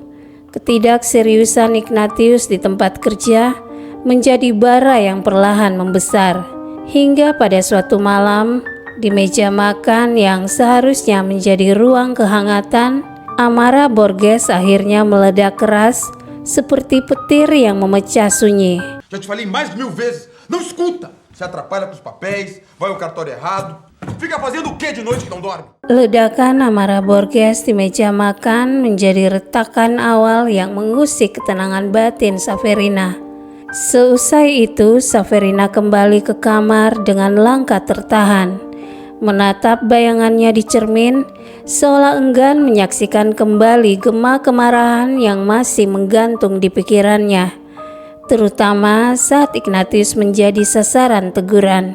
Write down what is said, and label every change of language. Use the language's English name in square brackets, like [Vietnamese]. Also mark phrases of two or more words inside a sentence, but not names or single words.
[Indonesian] Ketidakseriusan Ignatius di tempat kerja menjadi bara yang perlahan membesar, hingga pada suatu malam di meja makan yang seharusnya menjadi ruang kehangatan, amarah Borges akhirnya meledak keras seperti petir yang memecah sunyi. [Portuguese] Já te falei mais de 1000 vezes, não escuta! Se atrapalha com os papéis, vai ao cartório errado. Fica fazendo o que de noite que não dorme? [Indonesian] Ledakan amarah Borges di meja makan menjadi retakan awal yang mengusik ketenangan batin Saverina. Seusai itu, Saverina kembali ke kamar dengan langkah tertahan, menatap bayangannya di cermin, seolah enggan menyaksikan kembali gema kemarahan yang masih menggantung di pikirannya, terutama saat Ignatius menjadi sasaran teguran.